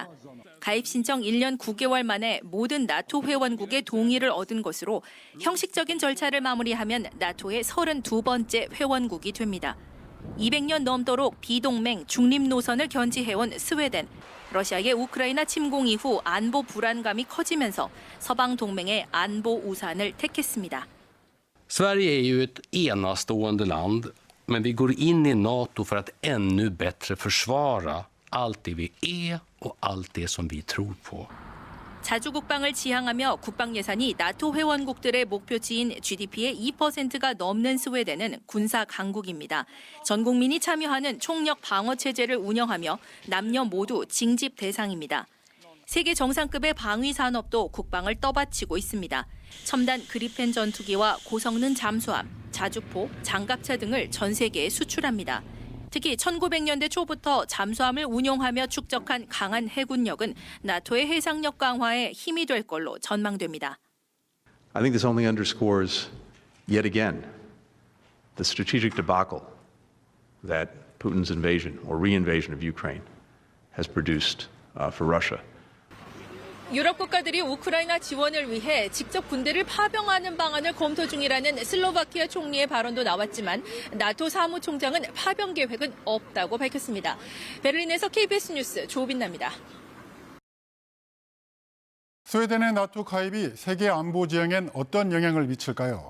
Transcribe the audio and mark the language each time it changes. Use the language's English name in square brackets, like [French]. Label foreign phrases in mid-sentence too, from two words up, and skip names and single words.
[Korean] 가입 신청 1년 9개월 만에 모든 나토 회원국의 동의를 얻은 것으로 형식적인 절차를 마무리하면 나토의 32번째 회원국이 됩니다. 200년 넘도록 비동맹 중립 노선을 견지해온 스웨덴. 러시아의 우크라이나 침공 이후 안보 불안감이 커지면서 서방 동맹의 안보 우산을 택했습니다. [Swedish] Sverige är ju ett enastående land, men vi går in i NATO för att ännu bättre försvara allt det vi är och allt det som vi tror på. [Korean] 자주 국방을 지향하며 국방 예산이 나토 회원국들의 목표치인 GDP의 2%가 넘는 스웨덴은 군사 강국입니다. 전 국민이 참여하는 총력 방어 체제를 운영하며 남녀 모두 징집 대상입니다. 세계 정상급의 방위 산업도 국방을 떠받치고 있습니다. 첨단 그리펜 전투기와 고성능 잠수함, 자주포, 장갑차 등을 전 세계에 수출합니다. 특히 1900년대 초부터 잠수함을 운용하며 축적한 강한 해군력은 나토의 해상력 강화에 힘이 될 걸로 전망됩니다. [English] I think this only underscores yet again the strategic debacle that Putin's invasion or reinvasion of Ukraine has produced for Russia. [Korean] 유럽 국가들이 우크라이나 지원을 위해 직접 군대를 파병하는 방안을 검토 중이라는 슬로바키아 총리의 발언도 나왔지만 나토 사무총장은 파병 계획은 없다고 밝혔습니다. 베를린에서 KBS 뉴스 조빈나입니다. 스웨덴의 나토 가입이 세계 안보 지형엔 어떤 영향을 미칠까요?